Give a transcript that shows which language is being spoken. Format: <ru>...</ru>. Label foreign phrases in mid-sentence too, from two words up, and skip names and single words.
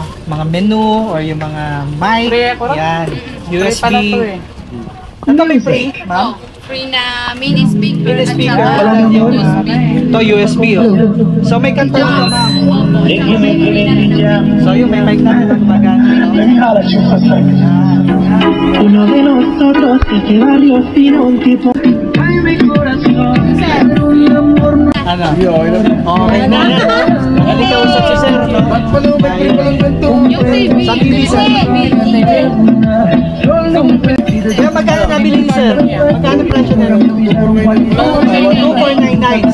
<tl>Mga menu or yung mga mic. Yan. USB. Ano may free, ma'am? free na</tl> <en>mini speaker</en> <tl>Mini at speaker. saka Wala na yun. USB. Ito USB, oh. So may kanta na, ma'am. Opo, tsaka may free na rin ng So yung may mic na gumagana, no?</tl> <es>Uno de nosotros que qué barrio fino, un tipo. Ay, mi corazón.</es> <tl>Ano? Okay na. Halika usap si Sir, no? yung TV. Sa TV, sir. Kaya magkano nabili ni Sir? Magkano presyo na rin? 2499.</tl>